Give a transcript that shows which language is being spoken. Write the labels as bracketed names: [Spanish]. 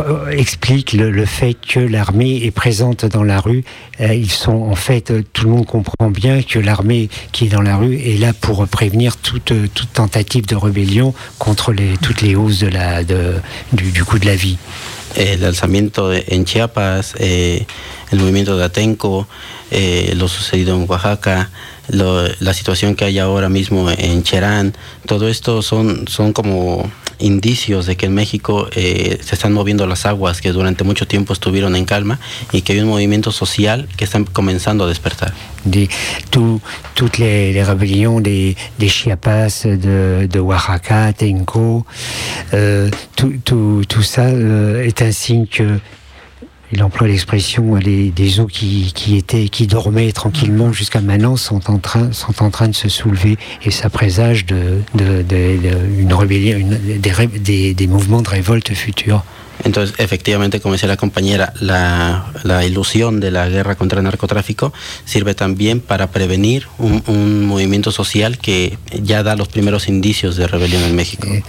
[French] explique le fait que l'armée est présente dans la rue. Ils sont en fait, tout le monde comprend bien que l'armée qui est dans la rue est là pour prévenir toute tentative de rébellion contre toutes les hausses du coût de la vie. [Spanish] El alzamiento en Chiapas, el movimiento de Atenco, lo sucedido en Oaxaca, la situación que hay ahora mismo en Cherán, todo esto son como indicios de que en México se están moviendo las aguas que durante mucho tiempo estuvieron en calma y que hay un movimiento social que está comenzando a despertar. Todas las rebeliones de Chiapas, de Oaxaca, Tenco, todo eso es un signo que... [French] Il emploie l'expression des eaux qui dormaient tranquillement jusqu'à maintenant sont en train de se soulever et ça présage d'une rébellion, des mouvements de révolte futurs. [Spanish] Entonces, efectivamente, como decía la compañera, la ilusión de la guerra contra el narcotráfico sirve también para prevenir un movimiento social que ya da los primeros indicios de rebelión en México.